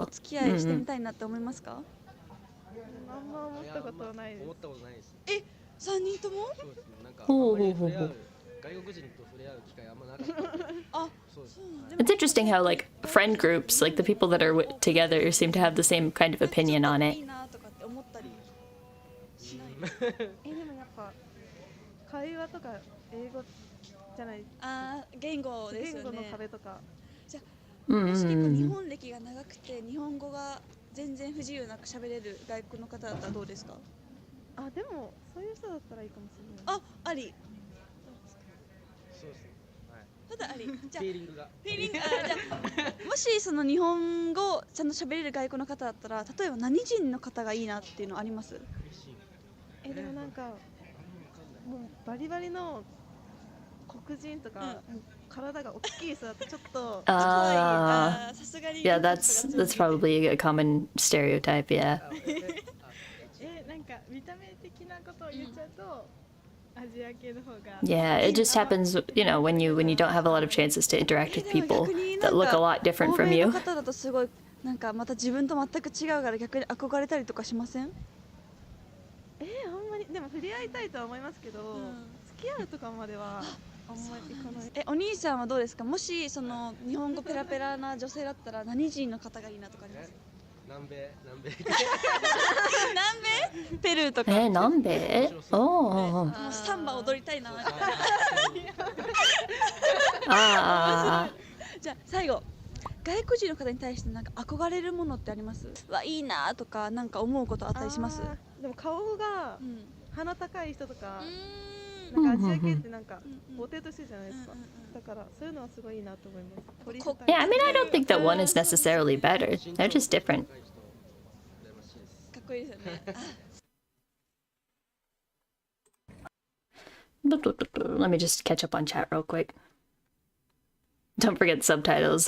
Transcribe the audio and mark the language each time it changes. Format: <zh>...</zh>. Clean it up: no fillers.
<ja>お付き合いしてみたいなって思いますか？あんま思ったことないです。思ったことないです。え、3人とも？そうですね。なんか外国人と触れ合う機会あんまなかった。あ、そうです。</ja> <en>It's interesting how like friend groups, like the people that are together, seem to have the same kind of opinion on it.</en> <ja>いいなとかって思ったりしない。でもやっぱ会話とか英語じゃない。あ、言語ですよね。言語の壁とか。じゃあもし結構日本歴が長くて日本語が全然不自由なく喋れる外国の方だったらどうですか？あ、でもそういう人だったらいいかもしれない。あ、あり。そうですね。はい。ただあり。じゃあフィーリングが。フィーリング。じゃあもしその日本語ちゃんと喋れる外国の方だったら、例えば何人の方がいいなっていうのあります？でもなんかもうバリバリの黒人とか、体が大きい人だとちょっと怖い。さすがに。</ja> <en>Yeah, that's probably a common stereotype. Yeah.</en> <ja>なんか見た目的なことを言っちゃうとアジア系の方が。</ja> <en>Yeah, it just happens, you know, when you don't have a lot of chances to interact with people that look a lot different from you.</en> <ja>欧米の方だとすごいなんかまた自分と全く違うから逆に憧れたりとかしません？あんまりでも触れ合いたいとは思いますけど、付き合うとかまではあんまりいかない。お兄さんはどうですか？もしその日本語ペラペラな女性だったら何人の方がいいなとかあります？南米ペルーとか。南米？おー。 サンバ踊りたいな。じゃあ最後。外国人の方に対してなんか憧れるものってあります？いいなとかなんか思うことあったりします？でも顔が鼻高い人とか、なんかアジア系ってなんかボテとしてじゃないですか。だからそういうのはすごいいいなと思います。</ja> <en>Yeah, I mean, I don't think that one is necessarily better. They're just different.</en> <ja>かっこいいですよね。</ja> <en>Let me just catch up on chat real quick. Don't forget subtitles.</en>